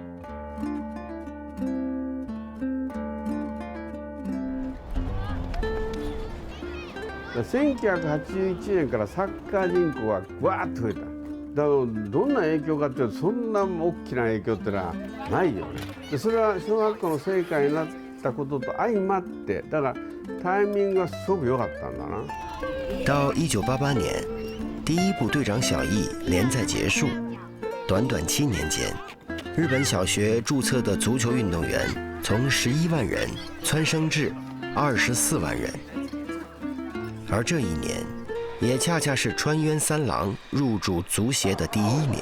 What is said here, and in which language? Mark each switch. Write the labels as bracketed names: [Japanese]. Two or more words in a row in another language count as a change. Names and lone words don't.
[Japanese] 1981 年からサッカー人口がぐわっと増えた。だからどんな影響かっていうと、そんな大きな影響ってのはないよね。でそれは小学校の成果になったことと相まって、だからタイミングがすごく良かったんだな。 [Chinese] 到1988年，第一部《队长小易》连载结束，短短7年间，日本小学注册的足球运动员从11万人蹿升至24万人。而这一年，也恰恰是川渊三郎入主足协的第1年。